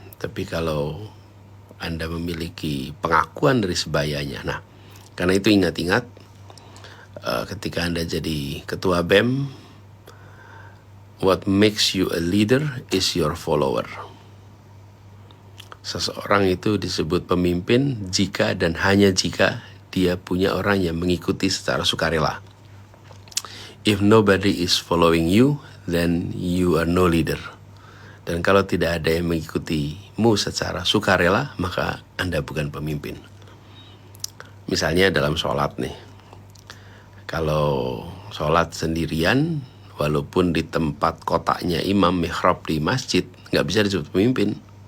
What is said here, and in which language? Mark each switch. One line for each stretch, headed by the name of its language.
Indonesian: Tapi kalau Anda memiliki pengakuan dari sebayanya, nah karena itu ingat-ingat, ketika Anda jadi ketua BEM,
English: what makes you a leader is your follower.
Indonesian: Seseorang itu disebut pemimpin jika dan hanya jika dia punya orang yang mengikuti secara sukarela.
English: If nobody is following you, then you are no leader.
Indonesian: Dan kalau tidak ada yang mengikutimu secara sukarela, maka Anda bukan pemimpin. Misalnya dalam sholat nih. Kalau sholat sendirian, walaupun di tempat kotaknya imam mihrab di masjid, nggak bisa disebut pemimpin.